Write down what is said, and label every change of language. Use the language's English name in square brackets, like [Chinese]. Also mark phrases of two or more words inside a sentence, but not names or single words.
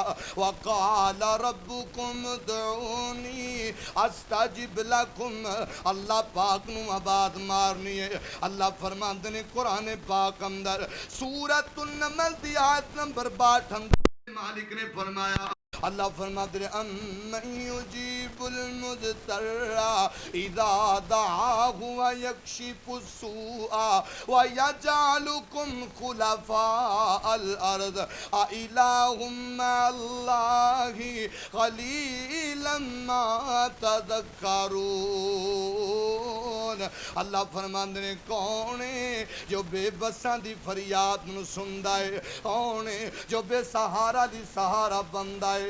[Arabic] وقال ربكم ادعوني أستجب لكم. [Punjabi] اللہ پاک نوں آواز مارنی ہے. اللہ فرماتے نے قرآن پاک اندر سورۃ النمل دی آیت نمبر 62 مالک نے فرمایا، اللہ فرماتے ہیں [Arabic] أمن يجيب المضطر إذا دعاه ويكشف السوء ويجعلكم خلفاء الأرض أإله مع الله قليلا ما تذكرون. [Punjabi] اللہ فرماتے ہیں کون ہے جو بے بساں دی فریاد نوں سندا ہے? کون ہے جو بے سہارا دی سہارا بندا ہے?